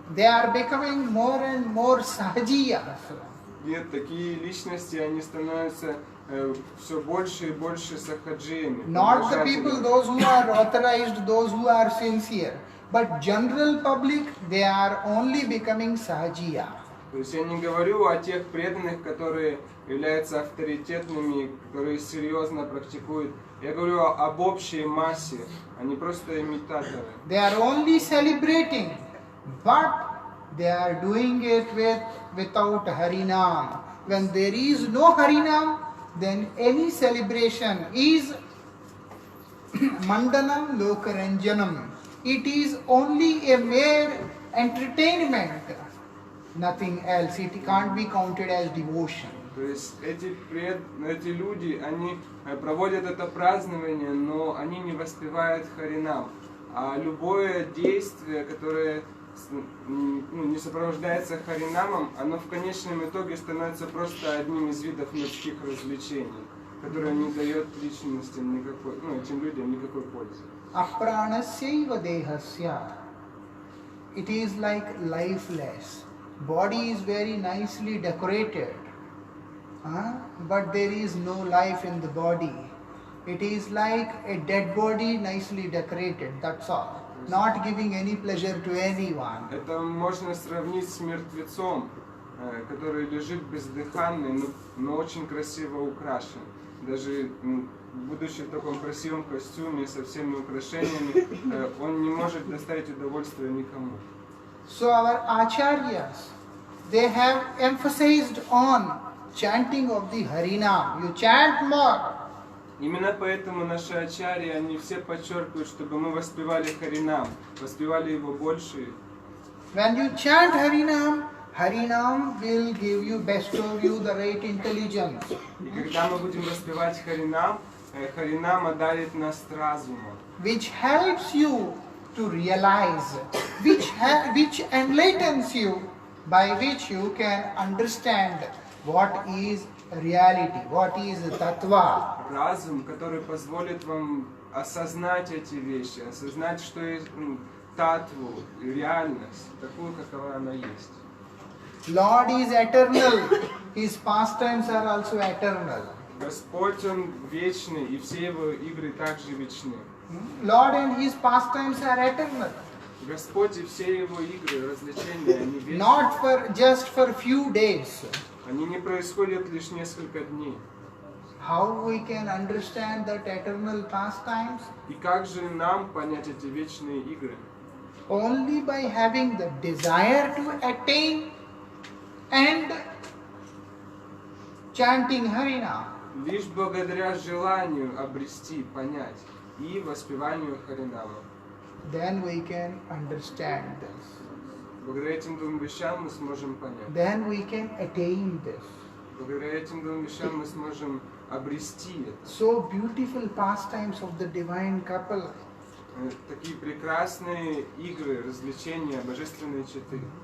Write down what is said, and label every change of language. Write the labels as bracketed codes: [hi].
[en] They are becoming more and more sahajiyas. [ru] Нет, такие личности, они становятся все больше и больше сахаджиями. [en] Not the people, those who are authorized, those who are sincere. But general public, they are only becoming sahajiya. [ru] То есть я не говорю о тех преданных, которые являются авторитетными, которые серьезно практикуют. Я говорю об общей массе, они просто имитаторы. [en] They are only celebrating, but they are doing it without Harinam. When there is no Harinam, then any celebration is [sa] Mandanam Lokaranjanam. [en] It is only a mere entertainment, nothing else. It can't be counted as devotion. [ru] То есть эти люди, они проводят это празднование, но они не воспевают Харинам. А любое действие, которое не сопровождается Харинамом, оно в конечном итоге становится просто одним из видов мирских развлечений, которое не дает личностям никакой, этим людям никакой пользы. [sa] Apranasya dehasya. [en] It is like lifeless. Body is very nicely decorated, but there is no life in the body. It is like a dead body nicely decorated, that's all. Not giving any pleasure to anyone. [ru] Это можно сравнить с мертвецом, который лежит бездыханный, но очень красиво украшен. Даже будучи в таком красивом костюме со всеми украшениями, он не может доставить удовольствия никому. [en] So our acharyas, they have emphasized on chanting of the Harinam. You chant more. [ru] Именно поэтому наши ачарьи, они все подчеркивают, чтобы мы воспевали Харинам, воспевали его больше. [en] When you chant Harinam, Harinam will bestow you the right intelligence. [ru] И когда мы будем воспевать Харинам, Харинама дарит нас разумом, [en] which helps you to realize, which enlightens you, by which you can understand what is reality, what is tattva. [ru] разум, который позволит вам осознать эти вещи, осознать, что есть татву, реальность, такую, какова она есть. [en] Lord is eternal, His pastimes are also eternal. [ru] Господь, Он вечный, и все Его игры также вечны. [en] Lord and His pastimes are eternal. [ru] Господь и все Его игры, развлечения, они вечны. [en] Not for just for few days. [ru] Они не происходят лишь несколько дней. [en] How we can understand that eternal pastimes? [ru] И как же нам понять эти вечные игры? [en] Only by having the desire to attain and chanting Harinam. [ru] Лишь благодаря желанию обрести, понять и воспеванию Харинама. [en] Then we can understand this. [ru] Благодаря этим двум вещам мы сможем понять. [en] Then we can attain this. [ru] Благодаря этим двум вещам мы сможем обрести это. [en] So beautiful pastimes of the divine couple. [ru] Такие прекрасные игры, развлечения, божественные четы.